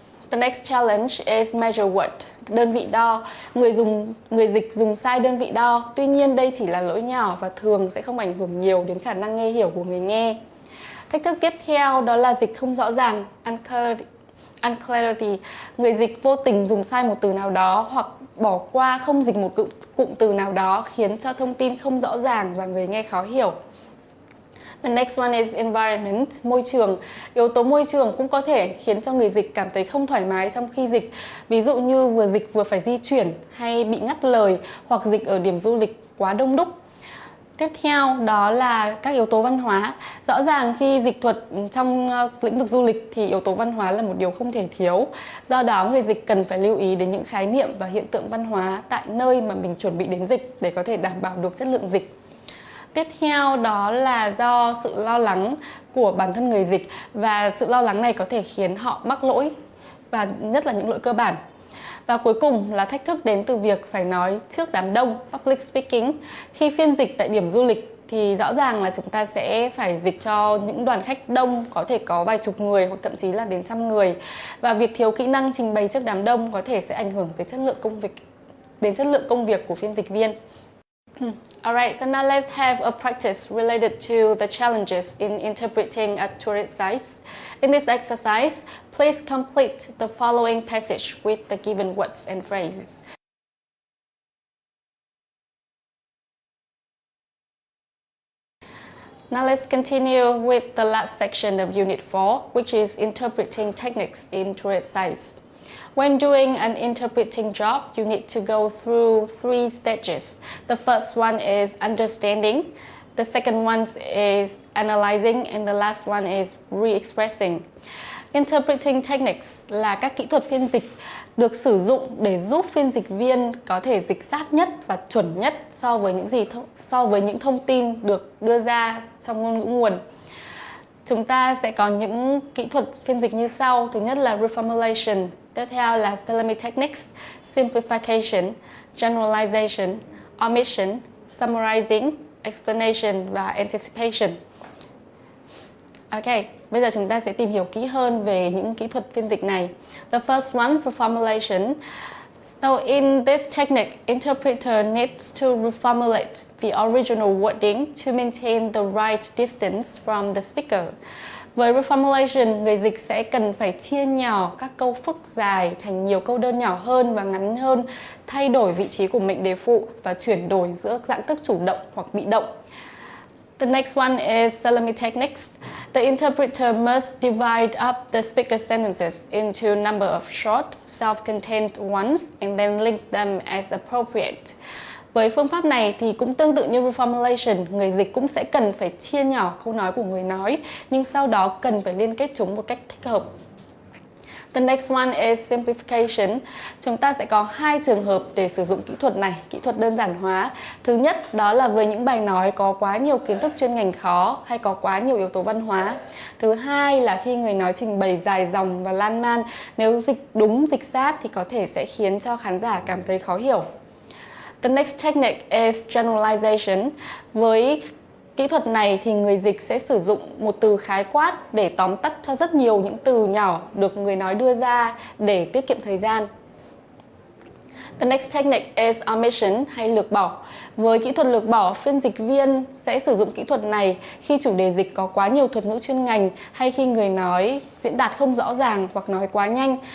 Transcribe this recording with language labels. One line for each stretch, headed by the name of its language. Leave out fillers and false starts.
English: The next challenge is measure word,
Vietnamese: đơn vị đo. Người dịch dùng sai đơn vị đo, tuy nhiên đây chỉ là lỗi nhỏ và thường sẽ không ảnh hưởng nhiều đến khả năng nghe hiểu của người nghe. Thách thức tiếp theo đó là dịch không rõ ràng, unclarity. Người dịch vô tình dùng sai một từ nào đó hoặc bỏ qua không dịch một cụm từ nào đó khiến cho thông tin không rõ ràng và người nghe khó hiểu.
English: The next one is environment, môi trường.
Vietnamese: Yếu tố môi trường cũng có thể khiến cho người dịch cảm thấy không thoải mái trong khi dịch. Ví dụ như vừa dịch vừa phải di chuyển hay bị ngắt lời hoặc dịch ở điểm du lịch quá đông đúc. Tiếp theo đó là các yếu tố văn hóa. Rõ ràng khi dịch thuật trong lĩnh vực du lịch thì yếu tố văn hóa là một điều không thể thiếu. Do đó người dịch cần phải lưu ý đến những khái niệm và hiện tượng văn hóa tại nơi mà mình chuẩn bị đến dịch để có thể đảm bảo được chất lượng dịch. Tiếp theo đó là do sự lo lắng của bản thân người dịch, và sự lo lắng này có thể khiến họ mắc lỗi, và nhất là những lỗi cơ bản. Và cuối cùng là thách thức đến từ việc phải nói trước đám đông, public speaking. Khi phiên dịch tại điểm du lịch thì rõ ràng là chúng ta sẽ phải dịch cho những đoàn khách đông, có thể có vài chục người hoặc thậm chí là đến trăm người. Và việc thiếu kỹ năng trình bày trước đám đông có thể sẽ ảnh hưởng tới chất lượng công việc của phiên dịch viên.
English: Alright, so now let's have a practice related to the challenges in interpreting a tourist site. In this exercise, please complete the following passage with the given words and phrases. Now let's continue with the last section of Unit 4, which is interpreting techniques in tourist sites. When doing an interpreting job, you need to go through 3 stages. The first one is understanding, the second one is analyzing, and the last one is re-expressing.
Vietnamese: Interpreting techniques là các kỹ thuật phiên dịch được sử dụng để giúp phiên dịch viên có thể dịch sát nhất và chuẩn nhất so với những thông tin được đưa ra trong ngôn ngữ nguồn. Chúng ta sẽ có những kỹ thuật phiên dịch như sau. Thứ nhất là reformulation, tiếp theo là salami techniques, simplification, generalization, omission, summarizing, explanation và anticipation. Ok, bây giờ chúng ta sẽ tìm hiểu kỹ hơn về những kỹ thuật phiên dịch này.
English: The first one, reformulation. So in this technique, interpreter needs to reformulate the original wording to maintain the right distance from the speaker.
Vietnamese: Với reformulation, người dịch sẽ cần phải chia nhỏ các câu phức dài thành nhiều câu đơn nhỏ hơn và ngắn hơn, thay đổi vị trí của mệnh đề phụ và chuyển đổi giữa dạng thức chủ động hoặc bị động.
English: The next one is salami techniques. The interpreter must divide up the speaker's sentences into a number of short, self-contained ones and then link them as appropriate.
Vietnamese: Với phương pháp này thì cũng tương tự như reformulation, người dịch cũng sẽ cần phải chia nhỏ câu nói của người nói, nhưng sau đó cần phải liên kết chúng một cách thích hợp.
English: The next one is simplification.
Vietnamese: Chúng ta sẽ có 2 trường hợp để sử dụng kỹ thuật này, kỹ thuật đơn giản hóa. Thứ nhất đó là với những bài nói có quá nhiều kiến thức chuyên ngành khó hay có quá nhiều yếu tố văn hóa. Thứ hai là khi người nói trình bày dài dòng và lan man, nếu dịch đúng dịch sát thì có thể sẽ khiến cho khán giả cảm thấy khó hiểu.
English: The next technique is generalization.
Vietnamese: Với kỹ thuật này thì người dịch sẽ sử dụng một từ khái quát để tóm tắt cho rất nhiều những từ nhỏ được người nói đưa ra để tiết kiệm thời gian.
English: The next technique is omission
Vietnamese: hay lược bỏ. Với kỹ thuật lược bỏ, phiên dịch viên sẽ sử dụng kỹ thuật này khi chủ đề dịch có quá nhiều thuật ngữ chuyên ngành hay khi người nói diễn đạt không rõ ràng hoặc nói quá nhanh.